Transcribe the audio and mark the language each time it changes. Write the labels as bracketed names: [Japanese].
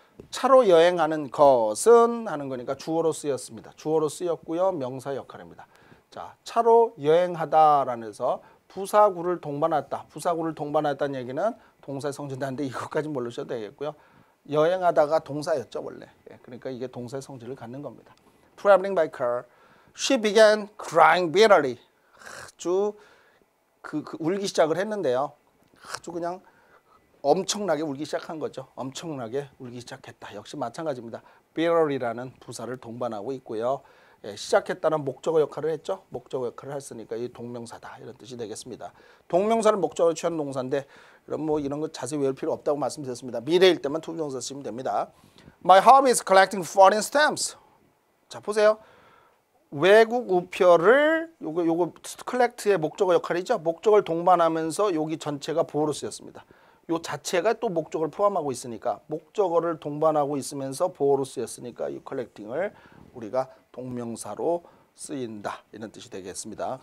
[Korean] 차로 여행하는 것은 하는 거니까 주어로 쓰였습니다. 주어로 쓰였고요. 명사 역할입니다. 자, 차로 여행하다라는 해서 부사구를 동반했다. 부사구를 동반했다는 얘기는 동사의 성질인데 이것까지 모르셔도 되겠고요. 여행하다가 동사였죠 원래. 예, 그러니까 이게 동사의 성질을 갖는 겁니다. [English] Traveling by car, she began crying bitterly. [Korean] 아주 울기 시작을 했는데요. 아주 그냥 엄청나게 울기 시작한 거죠. 엄청나게 울기 시작했다. 역시 마찬가지입니다. bitterly라는 부사를 동반하고 있고요. 예, 시작했다는 목적어 역할을 했죠. 목적어 역할을 했으니까 이 동명사다 이런 뜻이 되겠습니다. 동명사를 목적어로 취한 동사인데 이런 거 자세히 외울 필요 없다고 말씀드렸습니다. 미래일 때만 투부정사 쓰시면 됩니다. [English] My hobby is collecting foreign stamps. [Korean] 자 보세요. 외국 우표를 요거 collect의 목적어 역할이죠. 목적어를 동반하면서 여기 전체가 보어로 쓰였습니다. 요 자체가 또 목적어를 포함하고 있으니까 목적어를 동반하고 있으면서 보어로 쓰였으니까 이 collecting을 우리가 동명사로 쓰인다 이런 뜻이 되겠습니다.